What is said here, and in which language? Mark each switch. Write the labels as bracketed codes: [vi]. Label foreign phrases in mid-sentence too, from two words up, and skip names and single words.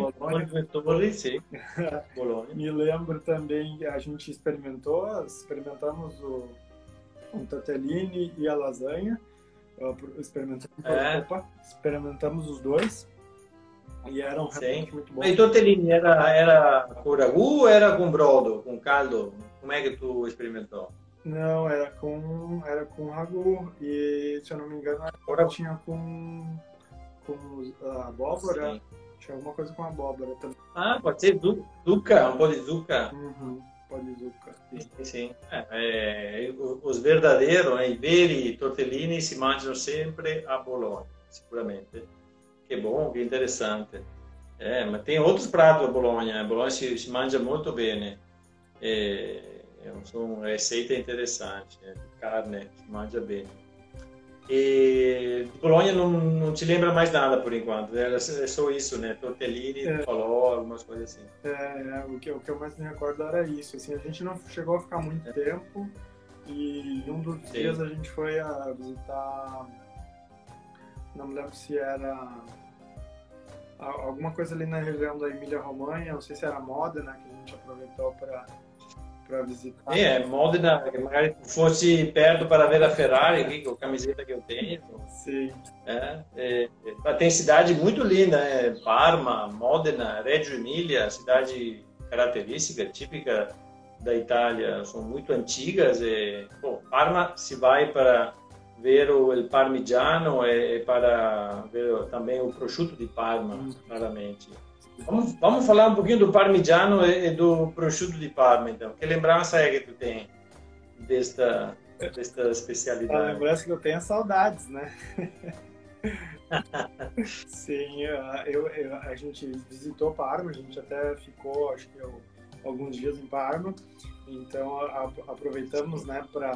[pt] de Bolonha. torres, sim. Bolonha. Me lembro também, a gente experimentamos um tortellini e a lasanha, experimentamos os dois, e eram realmente muito bons. [it] Ma i tortellini [pt] era com ragu ou era com brodo, com caldo? Como é que tu experimentou? Não, era com ragu, e se eu não me engano, tinha com abóbora. Sim. Tinha alguma coisa com abóbora também. Ah, pode ser zucca, um pouco de zucca. Uhum, pó de zucca. Sim. Os verdadeiros, [it] i veri tortellini si mangiano sempre a Bologna, sicuramente. [pt] Que bom, que interessante. Mas tem outros pratos a Bologna. [it] A Bologna se mangia molto bene. Sono receite interessanti, carne si mangia bene. [pt] E de Bologna não te lembra mais nada por enquanto, é só isso, né? Tortellini, falou, algumas coisas assim. O que eu mais me recordo era isso. Assim, a gente não chegou a ficar muito tempo, e um dos dias a gente foi a visitar, não me lembro se era alguma coisa ali na região da Emília-Romanha, não sei se era Modena, que a gente aproveitou para visitar. Modena, [it] magari fosse [pt] perto para ver a Ferrari, aqui, com a camiseta que eu tenho. Sim. Tem cidade muito linda, Parma, Modena, Reggio Emilia, cidade característica, típica da Itália, são muito antigas. Parma se vai para ver o parmigiano e para ver também o [it] prosciutto di Parma, [pt] claramente. Vamos falar um pouquinho do parmigiano e do [it] prosciutto di Parma, [pt] então. Que lembrança é que tu tem desta especialidade? A lembrança que eu tenho é saudades, né? Sim, a gente visitou Parma, a gente até ficou, acho que alguns dias em Parma, então aproveitamos, né, para...